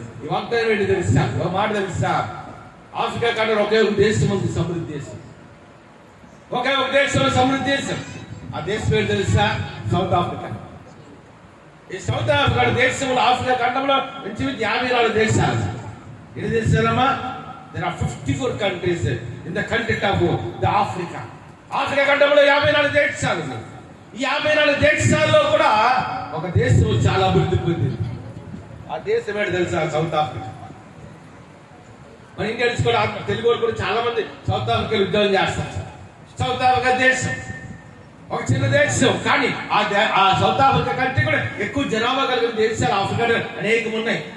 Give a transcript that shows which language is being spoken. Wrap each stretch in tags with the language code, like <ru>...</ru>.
<te>ఈ వాగ్దానం ఏంటి తెలుసా? ఒక మాట తెలుసా? ఆఫ్రికా ఖండంలో ఒకే ఒక దేశం ఉంది, సమృద్ధి దేశం. ఒకే ఒక దేశంలో సమృద్ధి దేశం. ఆ దేశం ఏంటి తెలుసా? South Africa. ఈ సౌత్ ఆఫ్రికా దేశంలో ఆఫ్రికా ఖండంలో నుంచి 54 దేశాలు. ఎన్ని దేశాలమ్మా?</te> <en>There are 54 countries in the continent of the Africa.</en> <te>Africa ఖండంలో 54 దేశాలు. ఈ 54 దేశాల్లో కూడా ఒక దేశం చాలా అభివృద్ధి పొందింది. ఆ దేశం ఏంటి తెలుసా? South Africa. మన ఇండియన్స్ కూడా తెలుగు వాళ్ళు కూడా చాలా మంది సౌత్ ఆఫ్రికాలో ఉద్యోగం చేస్తారు. సౌత్ ఆఫ్రికా దేశం ఒక చిన్న దేశం, కానీ ఆ సౌత్ ఆఫ్రికా కంటే కూడా ఎక్కువ జనాభా కలిగిన దేశాలు ఆఫ్రికాలో అనేకం ఉన్నాయి.</te>